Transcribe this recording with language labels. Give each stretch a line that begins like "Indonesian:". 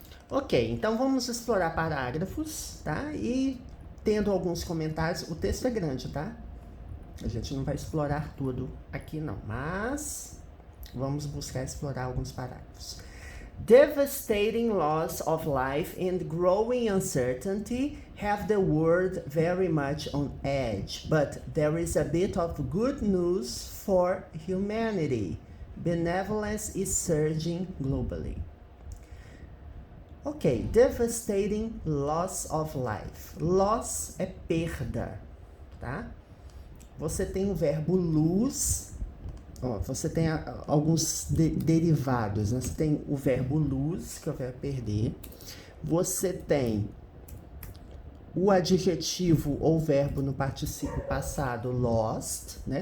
Portuguese: Ok, então vamos explorar parágrafos, tá? E tendo alguns comentários, o texto é grande, tá? A gente não vai explorar tudo aqui não, mas vamos buscar explorar alguns parágrafos.
English: Devastating loss of life and growing uncertainty have the world very much on edge, but there is a bit of good news for humanity. Benevolence is surging globally. Ok, devastating loss of life.
Portuguese: Loss é perda, tá? Você tem o verbo lose, ó, você tem alguns derivados, né? Você tem o verbo lose, que é o verbo perder. Você tem o adjetivo ou verbo no particípio passado lost, né?